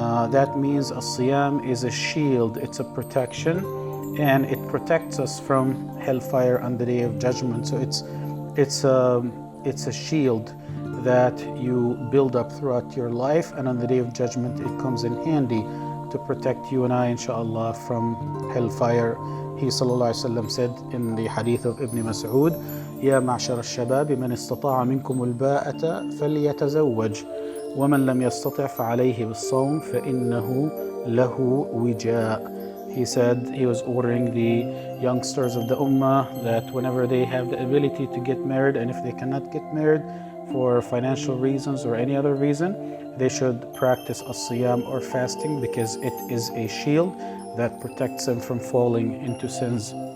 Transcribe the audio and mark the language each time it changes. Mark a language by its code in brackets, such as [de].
[en] That means a siyam is a shield, it's a protection, and it protects us from hellfire on the Day of Judgment. So it's a shield that you build up throughout your life, and on the Day of Judgment it comes in handy to protect you and I, inshallah, from hellfire. He sallallahu alayhi wasallam said in the hadith of Ibn Mas'ud, [ar] يا معشر الشباب من استطاع منكم الباءة فليتزوج ومن لم يستطع فعليه بالصوم فإنه له وجاء. [en] He said he was ordering the youngsters of the Ummah that whenever they have the ability to get married, and if they cannot get married for financial reasons or any other reason, they should practice as-siyam or fasting, because it is a shield that protects them from falling into sins.